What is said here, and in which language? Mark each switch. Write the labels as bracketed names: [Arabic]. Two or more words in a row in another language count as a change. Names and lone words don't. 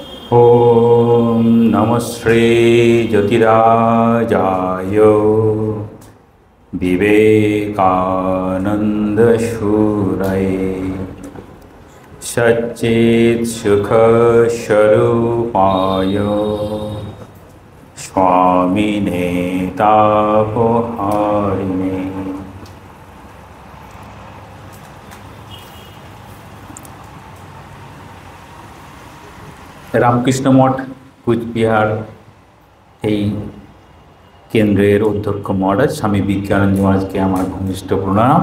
[Sanskrit] ओम नमः श्री ज्योतिराजाय विवेकानंद शूरये सच्चित् सुख स्वरूपाय स्वामिने तापहारिणे। [Bangla] রামকৃষ্ণ মঠ কুচবিহার এই কেন্দ্রের অধ্যক্ষ মহারাজ স্বামী বিজ্ঞানন্দ মহারাজকে আমার ঘনিষ্ঠ প্রণাম।